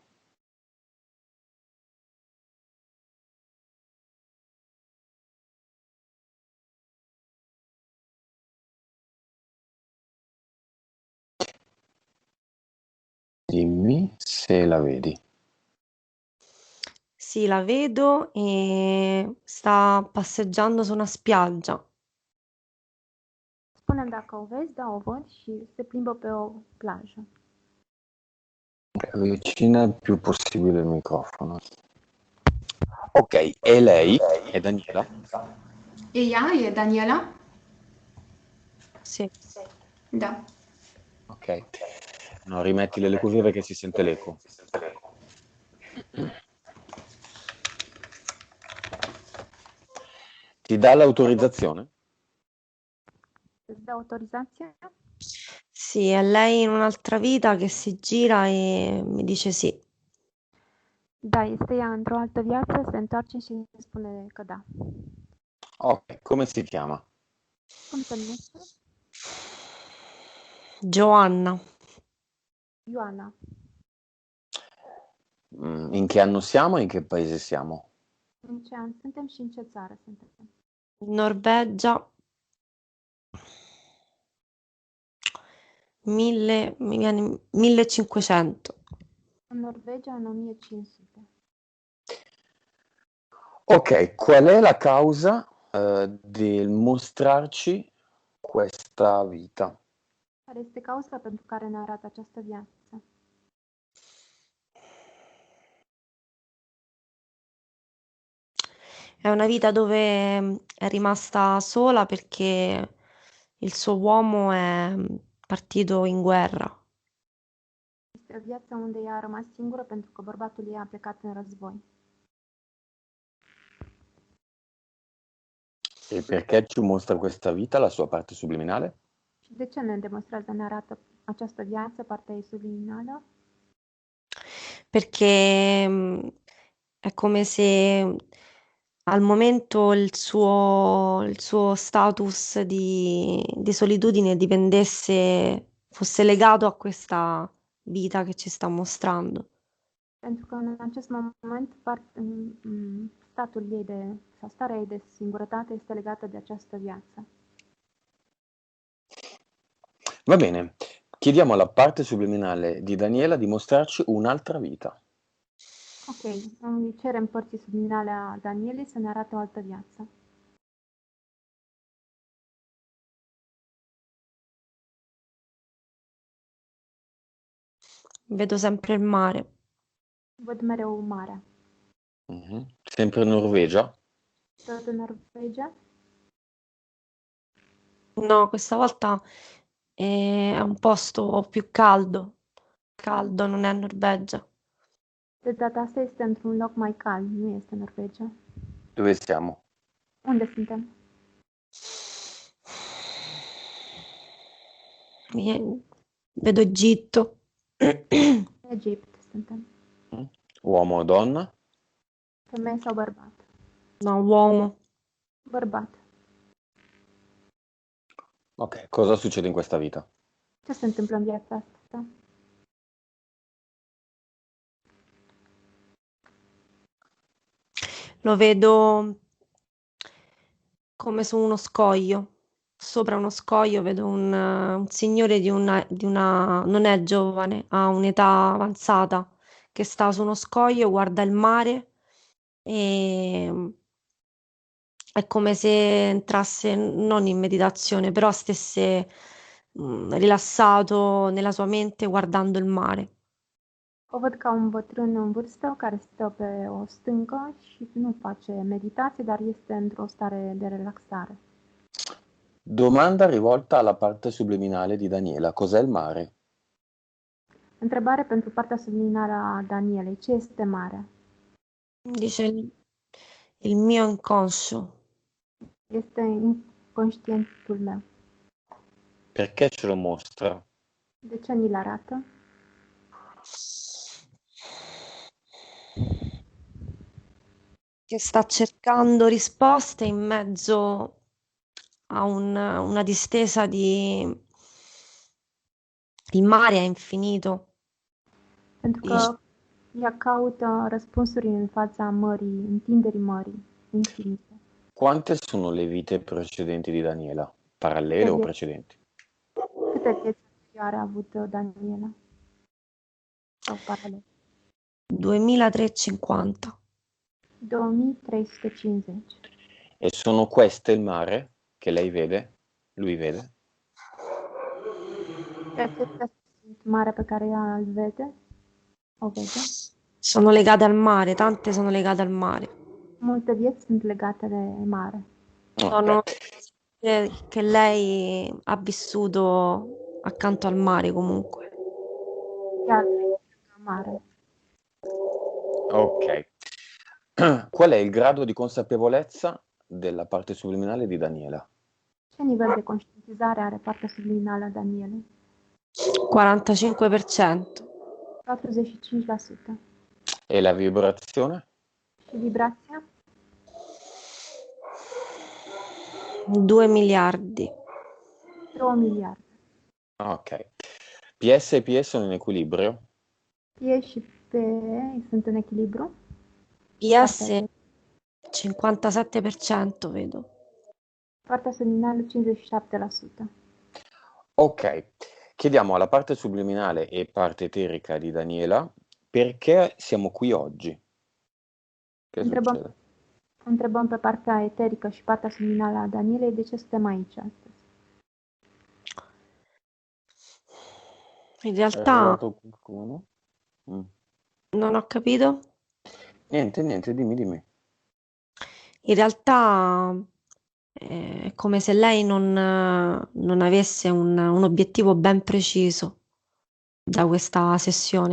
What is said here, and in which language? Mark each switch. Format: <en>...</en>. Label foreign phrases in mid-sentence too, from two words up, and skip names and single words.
<it>Dimmi se la vedi. Sì, la vedo e sta passeggiando su una spiaggia.</it> <ro>Spune-mi dacă o vezi, da, o văd și se plimbă pe o plajă.</ro> <it>Avvicina il più possibile il microfono. Ok, e lei? È Daniela?</it> <ro>E ea? E Daniela?</ro> <it>Sì.</it> <ro>Da. Ok.</ro> <it>No, rimettile le cuffie perché si sente l'eco. Ti dà l'autorizzazione?</it> <ro>Îți dă autorizația?</ro> <it>Sì, è lei in un'altra vita che si gira e mi dice sì.</it> <ro>Da, este ea într-o altă viață, se întoarce și îmi spune că da.</ro> <it>Ok, come si chiama?</it> <ro>Cum se numește?</ro> <it>Giovanna,</it> <ro>Ioana.</ro> <it>In che anno siamo e in che paese siamo?</it> <ro>În ce an suntem și în ce țară suntem?</ro> <it>Norvegia, 1500.</it> <ro>În Norvegia, în 1500.</ro> <it>Ok, qual è la causa del mostrarci questa vita?</it> <ro>Care este cauza pentru care ne arată această viață?</ro> <it>È una vita dove è rimasta sola perché il suo uomo è partito in guerra.</it> <ro>Este o viață unde ea a rămas singură pentru că bărbatul ei a plecat în război.</ro> <it>E perché ci mostra questa vita, la sua parte subliminale?</it> <ro>Și de ce ne demonstrează, ne arată această viață, partea ei subliminală?</ro> <it>Perché è come se al momento il suo status di solitudine fosse legato a questa vita che ci sta mostrando.</it> <ro>Pentru că în acest moment statul ei sau starea ei de singurătate este legată de această viață.</ro> <it>Va bene, chiediamo alla parte subliminale di Daniela di mostrarci un'altra vita.</it> <ro>Ok, îi cerem părții subliminale a Danielei să ne arate o altă viață.</ro> <it>Vedo sempre il mare.</it> <ro>Văd mereu marea.</ro> <it>Sempre in Norvegia?</it> <ro>Tot în Norvegia?</ro> <it>No, questa volta è un posto più caldo. Caldo, non è Norvegia.</it> <ro>De data asta este într-un loc mai cald, nu este Norvegia.</ro> <it>Dove siamo?</it> <ro>Unde suntem?</ro> <it>Vedo Egitto.</it> <ro>Egipt suntem.</ro> <it>Uomo o donna?</it> <ro>Femeie sau bărbat?</ro> <it>No, uomo.</it> <ro>Bărbat.</ro> <it>Ok, cosa succede in questa vita?</it> <ro>Ce se întâmplă în viața asta?</ro> <it>Lo vedo come su uno scoglio. Sopra uno scoglio vedo un signore non è giovane, ha un'età avanzata, che sta su uno scoglio, guarda il mare e è come se entrasse non in meditazione, però stesse rilassato nella sua mente guardando il mare.</it> <ro>O văd ca un bătrân în vârstă care stă pe o stâncă și nu face meditație, dar este într-o stare de relaxare.</ro> <it>Domanda rivolta alla parte subliminale di Daniela. Cos'è il mare?</it> <ro>Întrebare pentru partea subliminară a Danielei. Ce este marea?</ro> <it>Dice il mio inconscio.</it> <ro>Este inconștientul meu.</ro> <it>Perché ce lo mostra?</it> <ro>De ce ni-l arată?</ro> <it>Che sta cercando risposte in mezzo a una distesa di mare a infinito.</it> <ro>Pentru că ea caută răspunsuri în fața mării, întinderii mării, infinite.</ro> <it>Quante sono le vite precedenti di Daniela? Parallele o precedenti?</it> <ro>Câte vieți anterioare a avut Daniela? Sau paralel? 2350. 2350.</ro> <it>E sono queste il mare che lei vede? Lui vede?</it> <ro>Și acestea sunt marea pe care ea îl vede? O vede?</ro> <it>Sono legate al mare, tante sono legate al mare.</it> <ro>Multe vieți sunt legate de mare.</ro> <it>Sono che lei ha vissuto accanto al mare comunque.</it> <ro>Ea mare. Ok.</ro> <it>Qual è il grado di consapevolezza della parte subliminale di Daniela?</it> <ro>Ce nivel de conștientizare are partea subliminală a Danielei? 45%. 45%.</ro> <it>E la vibrazione?</it> <ro>Și vibrația?</ro> <it>2 miliardi.</it> <ro>2 miliarde. Ok.</ro> <it>PS e PS sono in equilibrio?</it> <ro>P și P sunt în echilibru?</ro> <it>PS 57% vedo.</it> <ro>Partea subliminală 57%. Ok.</ro> <it>Chiediamo alla parte subliminale e parte eterica di Daniela perché siamo qui oggi. Che succede?</it> <ro>Întrebăm pe partea eterică și partea subliminală a Danielei de ce suntem aici astăzi.</ro> <it>In realtà qualcuno? non ho capito. Niente, dimmi. In realtà è come se lei non avesse un obiettivo ben preciso da questa sessione.</it>